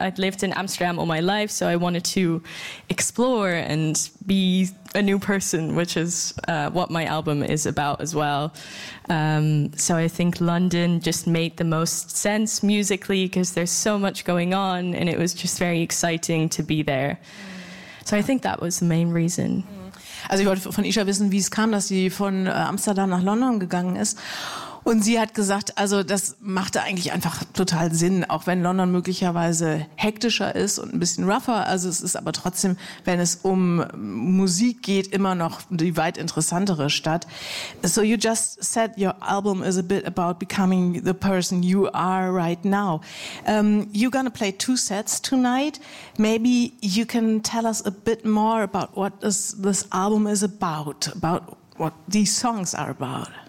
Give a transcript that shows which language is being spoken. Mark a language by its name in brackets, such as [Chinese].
[English] I'd lived in Amsterdam all my life, so I wanted to explore and be a new person, which is what my album is about as well. So I think London just made the most sense musically because there's so much going on, and it was just very exciting to be there. So I think that was the main reason. [German] Also, ich wollte von Isha wissen, wie es kam, dass sie von Amsterdam nach London gegangen ist. Und sie hat gesagt, also das machte eigentlich einfach total Sinn, auch wenn London möglicherweise hektischer ist und ein bisschen rougher. Also es ist aber trotzdem, wenn es um Musik geht, immer noch die weit interessantere Stadt. [English] So you just said your album is a bit about becoming the person you are right now. You're gonna play two sets tonight. Maybe you can tell us a bit more about what this album is about what these songs are about.